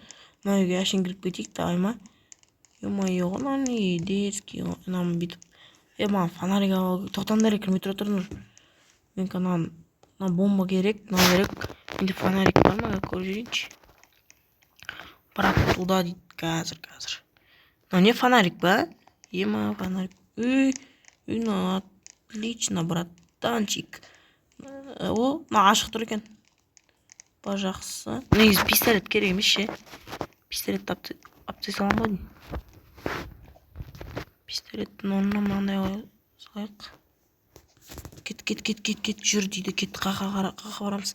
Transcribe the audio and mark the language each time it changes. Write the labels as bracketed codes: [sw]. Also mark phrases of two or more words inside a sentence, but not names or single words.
[kk] Мына үйге әшейін кіріп кетейік, давай ма? Ё-моё, мына не дерзкий, ананы бүйтіп. Маған фонарик алып, тоқтаңдар, кірмей тұра тұрыңдар. Мен мына бомба керек, мына керек. Менде фонарик бар ма? Көріп жүрейінші. Брат, туда дейді, қазір. Мына не фонарик ба? Фонарик. [ru] Ну, отлично, братанчик. [kk] О, мына ашық тұр екен. Жақсы. Негізі пистолет керек емес ше. Пистолетті алып тастай салам ба деймін. Пистолеттің орнына мынандай салайық. Кет, жүр дейді. Кет, қақа барамыз.